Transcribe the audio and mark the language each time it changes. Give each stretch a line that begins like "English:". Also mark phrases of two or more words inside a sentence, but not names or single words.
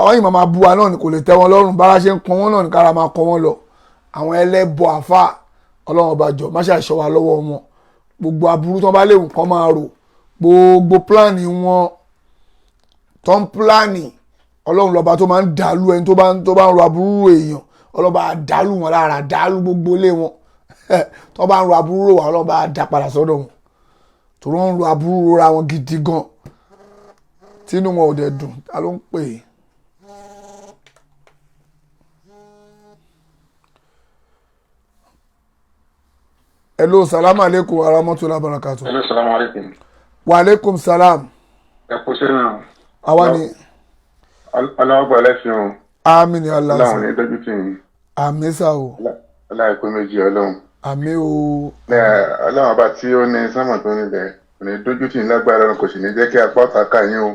Yoruba: wọ́n yìí máa bú wa náà ni kò lè tẹ́ wọn lọ́rùn bára ṣe ń kọ́ wọn náà ní kára máa kọ́ wọn lọ àwọn ẹlẹ́bọ àfáà Ọlọ́run ọba jọ má ṣàìṣọ́ wa lọ́wọ́ wọn gbogbo aburú tán bá léwu kán máa rò gbogbo pílánì wọn tán pílánì Ọlọ́run lọ́ba tó máa ń dàlú ẹni tó bá ń ro aburú èèyàn ọlọ́ba dàlú wọn lára dàlú gbogbo ilé wọn tó bá ń ro aburú wa ọlọ́ba dà padà sọ́dọ̀ wọn tó ń ro aburú ra wọn gidi gan tínú wọn ò dẹ̀ dùn ta ló ń pè é.
Arabic: Hello, السلام عليكم ورحمة الله وبركاته. Hello, السلام عليكم. وعليكم السلام.
Yoruba: Ẹ kú sí náà. Àwa ni. Ọlọ́wọ́ gbọ́ lẹ́sìn o. Àmín ni Allah. Ọlọ́run ní dójú tì yín. Àmín sá o. Ọlọ́run pé méjì Ọlọ́run. Àmín o. Ọlọ́run ọba tí ó ní sánmọ̀ tó nílẹ̀ kò ní dójú tì yín lágbára Ọlọ́run kò sì ní jẹ́ kí apá ọ̀tá ká yín o.